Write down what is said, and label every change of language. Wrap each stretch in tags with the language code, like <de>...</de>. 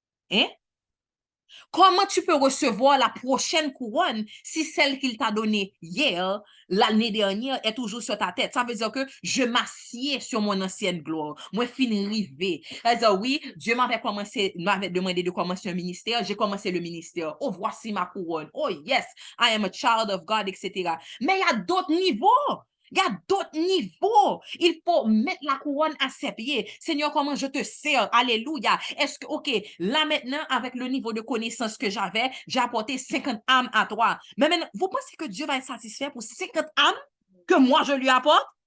<fr>Hein? Comment tu peux recevoir la prochaine couronne si celle qu'il t'a donnée hier, l'année dernière, est toujours sur ta tête? Ça veut dire que je m'assieds sur mon ancienne gloire. Moi, fin rivé. C'est-à-dire, oui, Dieu m'avait demandé de commencer un ministère. J'ai commencé le ministère. Oh, voici ma couronne.</fr> <en>Oh, yes, I am a child of God, etc.</en> <fr>Mais il y a d'autres niveaux. Il y a d'autres niveaux. Il faut mettre la couronne à ses pieds. Seigneur, comment je te sers? Alléluia. Est-ce que, OK, là maintenant, avec le niveau de connaissance que j'avais, j'ai apporté 50 âmes à toi. Mais maintenant, vous pensez que Dieu va être satisfait pour 50 âmes que moi je lui apporte?</fr>